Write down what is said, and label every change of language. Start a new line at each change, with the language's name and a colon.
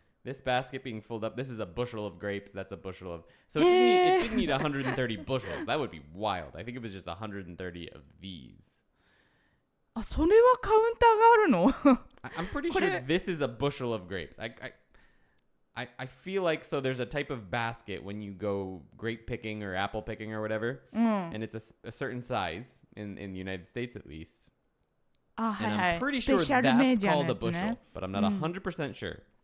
English: This basket being filled up. This is a bushel of grapes. That's a bushel of. So it didn't need 130 bushels. That would be wild. I think it was just 130 of these.
Japanese: あ、それはカウンターがあるの？
English: I'm pretty sure this is a bushel of grapes. I feel like so there's a type of basket when you go grape picking or apple picking or whatever, and it's a certain size in the United States at least. And I'm pretty sure that's called a bushel, but I'm not 100% sure.